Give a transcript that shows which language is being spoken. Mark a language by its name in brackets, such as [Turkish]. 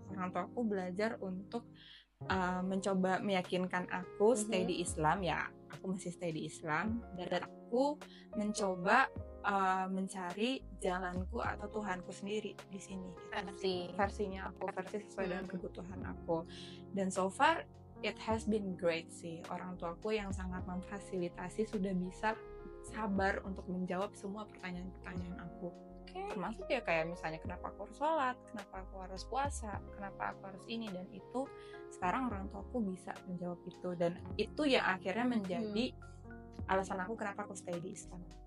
[Indonesian] Orang tuaku belajar untuk mencoba meyakinkan aku stay di Islam, ya aku masih stay di Islam dan aku mencoba mencari jalanku atau Tuhanku sendiri di sini gitu. Versinya aku, versi sesuai dengan kebutuhan aku. [English] Dan so far it has been great sih. [Indonesian] Orang tuaku yang sangat memfasilitasi sudah bisa sabar untuk menjawab semua pertanyaan-pertanyaan aku. Termasuk ya kayak misalnya kenapa aku harus sholat, kenapa aku harus puasa, kenapa aku harus ini dan itu. Sekarang orang tuaku bisa menjawab itu, dan itu yang akhirnya menjadi alasan aku kenapa aku stay di Islam.